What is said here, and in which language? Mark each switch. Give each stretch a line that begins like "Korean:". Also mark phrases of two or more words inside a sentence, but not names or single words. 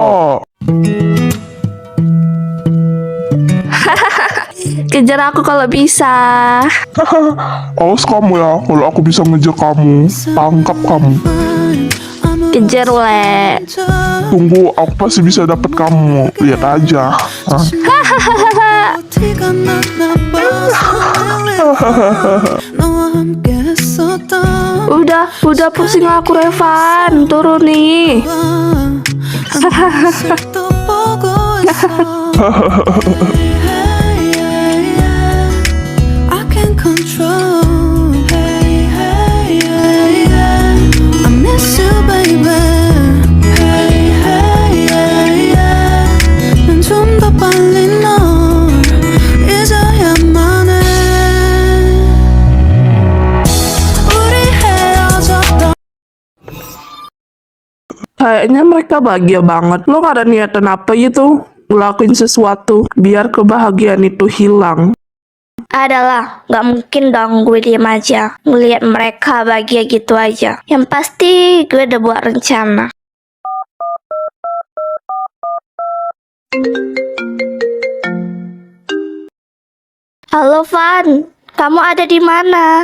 Indonesian: Kejar aku kalau bisa. Awas kamu ya, kalau aku bisa ngejar kamu, tangkap kamu. Kejar le. Tunggu, aku pasti bisa dapat kamu. Lihat aja. Hah?
Korean: 티가 났나 봐. 너와 함께 했었던
Indonesian: Udah pusing aku Revan. Turun nih.
Korean: 또 보고 있어.
English: I can't control. I miss you, baby.
Korean: 난 좀 더 빨리 널 잊어야만 해. 우리 헤어졌던
Indonesian: Kayaknya mereka bahagia banget. Lo gak ada niatan apa gitu? Ngelakuin sesuatu biar kebahagiaan itu hilang. Adalah, nggak mungkin dong gue diem aja ngelihat mereka bahagia gitu aja. Yang pasti gue udah buat rencana. Halo Van, kamu ada di mana?